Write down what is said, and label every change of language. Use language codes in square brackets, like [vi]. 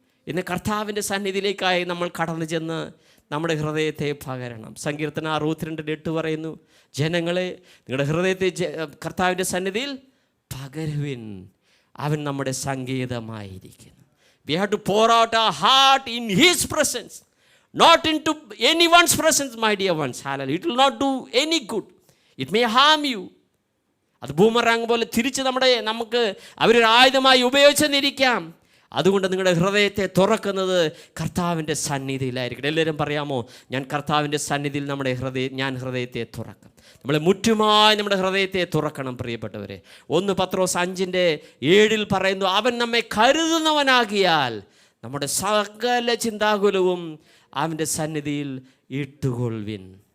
[ml] ഇന്ന് കർത്താവിൻ്റെ സന്നിധിയിലേക്കായി നമ്മൾ കടന്നു ചെന്ന് നമ്മുടെ ഹൃദയത്തെ പകരണം. സങ്കീർത്തനം 62:8 പറയുന്നു, ജനങ്ങളെ നിങ്ങളുടെ ഹൃദയത്തെ കർത്താവിൻ്റെ സന്നിധിയിൽ പകരുവിൻ, അവൻ നമ്മുടെ സങ്കേതമായിരിക്കുന്നു. [en] We have to pour out our heart in His presence, not into anyone's presence, my dear ones. Hallelujah. It will not do any good. It may harm you. [ml] അത് ബൂമറാങ് പോലെ തിരിച്ച് നമുക്ക് അവരൊരു ആയുധമായി ഉപയോഗിച്ചെന്നിരിക്കാം. അതുകൊണ്ട് നിങ്ങളുടെ ഹൃദയത്തെ തുറക്കുന്നത് കർത്താവിൻ്റെ സന്നിധിയിലായിരിക്കും. എല്ലാവരും പറയാമോ, ഞാൻ കർത്താവിൻ്റെ സന്നിധിയിൽ ഞാൻ ഹൃദയത്തെ തുറക്കും. നമ്മളെ മുറ്റുമായി നമ്മുടെ ഹൃദയത്തെ തുറക്കണം പ്രിയപ്പെട്ടവരെ. 1 പത്രോസ് 5:7 പറയുന്നു, അവൻ നമ്മെ കരുതുന്നവനാകിയാൽ നമ്മുടെ സകല ചിന്താകുലവും അവൻ്റെ സന്നിധിയിൽ ഇട്ടുകൊള്ളുവിൻ.